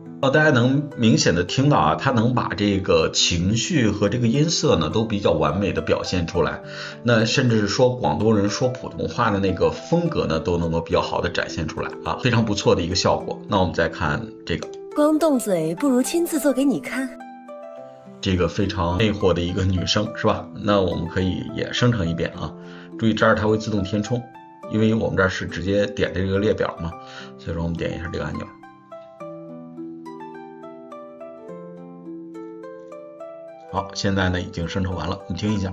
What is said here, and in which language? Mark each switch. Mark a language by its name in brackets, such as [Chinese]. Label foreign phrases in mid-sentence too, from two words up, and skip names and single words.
[Chinese] 大家能明顯的聽到啊，它能把這個情緒和這個音色呢都比較完美的表現出來，那甚至是說廣東人說普通話的那個風格呢都能夠比較好的展現出來啊，非常不錯的一個效果。那我們再看這個，光動嘴不如親自做給你看。这个非常魅惑的一个女生，是吧？那我们可以也生成一遍啊。注意这儿它会自动填充，因为我们这儿是直接点这个列表嘛，所以说我们点一下这个按钮。好，现在呢已经生成完了，你听一下。